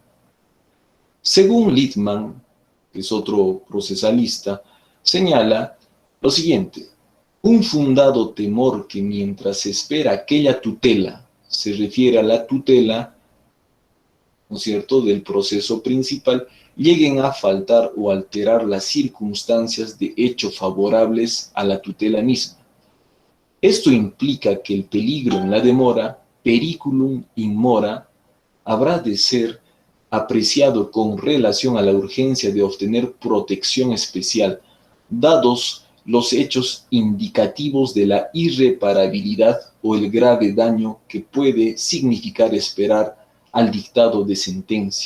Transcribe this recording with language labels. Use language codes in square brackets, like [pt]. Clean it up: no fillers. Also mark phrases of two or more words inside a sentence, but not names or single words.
[es] Según Littman, que es otro procesalista, señala lo siguiente: un fundado temor que mientras se espera aquella tutela, se refiere a la tutela, ¿no es cierto?, del proceso principal, lleguen a faltar o alterar las circunstancias de hecho favorables a la tutela misma. Esto implica que el peligro en la demora, [la] periculum in mora, [es] habrá de ser apreciado con relación a la urgencia de obtener protección especial, dados los hechos indicativos de la irreparabilidad o el grave daño que puede significar esperar al dictado de sentencia.